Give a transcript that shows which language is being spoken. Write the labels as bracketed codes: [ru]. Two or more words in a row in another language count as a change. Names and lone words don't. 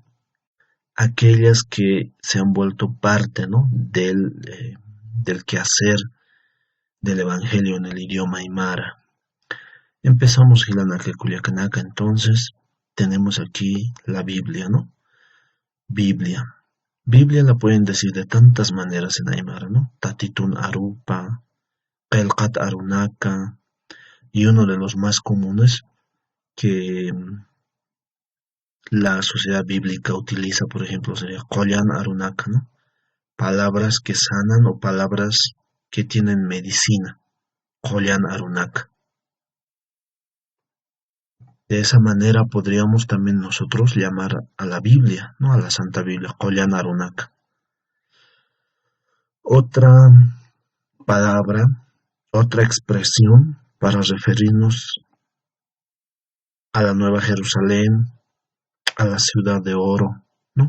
[es] Aquellas que se han vuelto parte, ¿no?, del quehacer del evangelio en el idioma aymara. [ay] Empezamos Hilanaka Culiacanaka, [es] entonces tenemos aquí la Biblia, ¿no? Biblia. Biblia la pueden decir de tantas maneras en aymara, ¿no? [ay] Tatitun arupa, Pelkat arunaka, [es] y uno de los más comunes que la sociedad bíblica utiliza, por ejemplo, sería [ay] Kollan arunaka, [es] ¿no? Palabras que sanan o palabras que tienen medicina. [ay] Kollan arunaka. [es] De esa manera podríamos también nosotros llamar a la Biblia, ¿no?, a la Santa Biblia, [ay] Kollan arunaka. [es] Otra palabra, otra expresión para referirnos a la Nueva Jerusalén, a la ciudad de oro, ¿no?